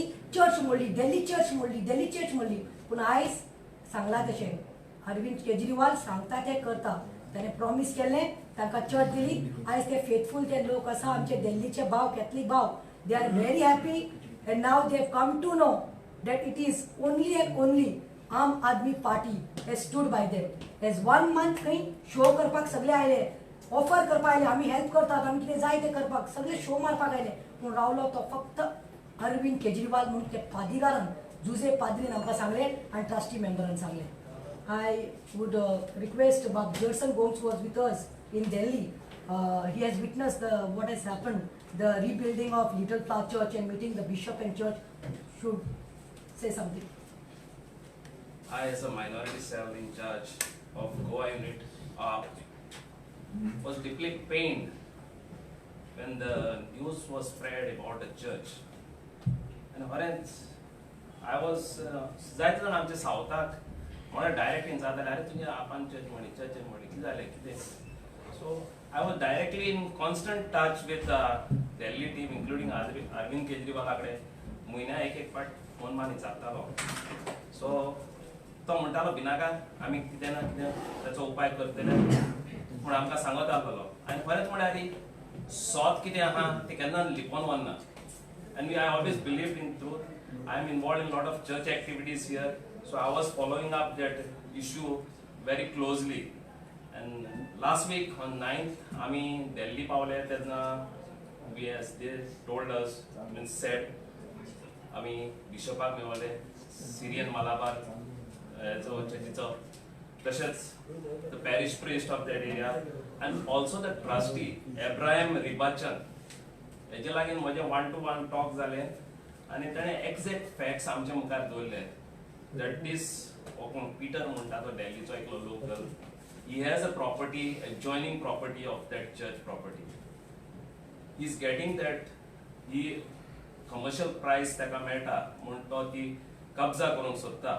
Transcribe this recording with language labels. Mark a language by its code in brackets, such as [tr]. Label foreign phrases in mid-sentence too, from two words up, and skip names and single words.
[kok] चर्च मोडली, दिल्ली चर्च मोडली. पूण आयज सांगलां तशें अरविंद केजरीवाल सांगता ते करता. ताणें प्रॉमीस केल्लें, तांकां चर्च दिली. आयज ते फेथफूल ते लोक आसा आमचे दिल्लीचे भाव, कॅथलीक भाव, [en] they are very happy. and now they have come to know that it is only and only Aam Aadmi Party has stood by them. As 1 month [kok] खंय शो करपाक सगळे आयले, ऑफर करपाक आयले, आमी हेल्प करतात, आमी कितें जाय तें करपाक, सगळे शो मारपाक आयले. पूण रावलो तो फक्त अरविंद केजरीवाल म्हणून ते पाद्रीगारान जुजे पाद्रीन आमकां सांगले आनी ट्रस्टी मेंबरान सांगले. [en] I would request Bob Gerson Gomes was with us in Delhi. He has witnessed what has happened, the rebuilding of Little Flower Church and meeting the bishop and church. Should say something. I, as a minority cell in charge of Goa unit, was deeply pained when the news was spread about the church. And whereas I was [kok] जायते जाण आमचे सावथाक म्हळ्यार [en] direct in [kok] जाताले अरे तुझे आपान चर्च म्हणी कितें जालें कितें. [en] सो I was directly in constant touch with the Delhi team, including Arvind Kejriwal कडेन [kok] म्हयन्या एक फाट फोन मारून विचारतालो. सो तो म्हणटालो भिनाका आमी कितें ना कितें ताचो उपाय करतले पूण आमकां सांगत आसलो. आनी खरेंच म्हळ्यार सोत कितें आहा तें केन्ना लिपोवन व्हरना. [en] And I always believed in truth. I am involved in a lot of church activities here, so I was following up that issue very closely. And last week on 9th, [kok] आमी Delhi पावले तेन्ना [en] they told us, said, [kok] आमी बिशपाक मेळ्ळे, [en] Syrian Malabar [kok] चर्चीचो, तशेंच [en] the parish priest of that area, and also the trustee, Abraham Ribachan. [kok] हेजे लागीं म्हजे 1-to-1 टॉक जाले आनी ताणें [en] exact facts [kok] आमच्या मुखार दवरले. [en] that is [kok] कोण पिटर म्हणटा तो डेल्लीचो एकलो लोकल. [en] He has a property, adjoining property of that church property. he is getting that he commercial price [kok] ताका मेळटा म्हूण तो ती कब्जा करूंक सोदता.